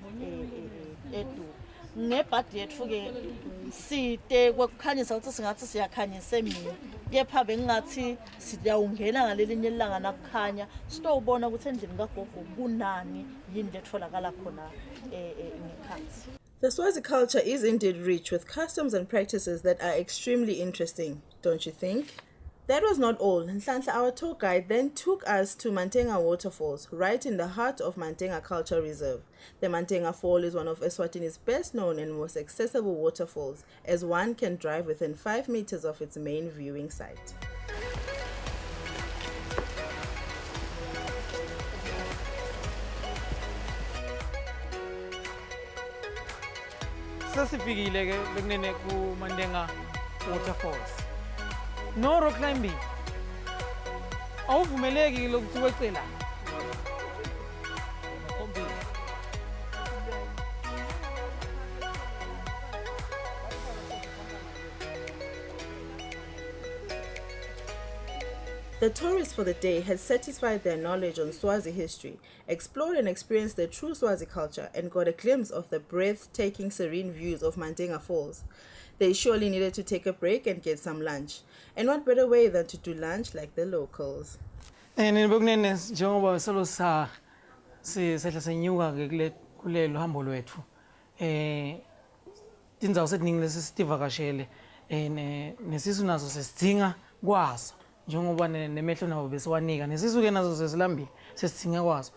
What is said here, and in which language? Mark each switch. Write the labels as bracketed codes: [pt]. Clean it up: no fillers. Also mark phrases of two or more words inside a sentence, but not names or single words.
[ss] eDu ngebhadi yethu ke side kwekukhanyisa ukuthi singathi siyakhanyisa emini kepha bengathi siyawungena ngalelinye ilanga nakukhanya sitowubona ukuthi endlini kagogo kunani yini letholakala khona ngekhathi. [en] The Swazi culture is indeed rich with customs and practices that are extremely interesting, don't you think? That was not all. Nhlanhla, our tour guide, then took us to Mantenga waterfalls, right in the heart of Mantenga Cultural Reserve. The Mantenga Fall is one of Eswatini's best known and most accessible waterfalls, as one can drive within 5 meters of its main viewing site. [ss] Sasifikile ke bekunene ku Mantenga waterfalls. [en] No rock climbing. [ss] Awuvumeleki lokuthi wecela. [en] The tourists for the day had satisfied their knowledge on Swazi history, explored and experienced the true Swazi culture, and got a glimpse of the breathtaking serene views of Mantenga Falls. They surely needed to take a break and get some lunch. And what better way than to do lunch like the locals? [ss] Njengoba solo sehla senyuka ke kulelo hambo lwethu. Tindzawo setiningi lesivakashele nesisu nazo sesidinga kwazo. Njengoba nemehlo nabo besiwanika nesisu ke nazo sesilambile sesidinga kwazo.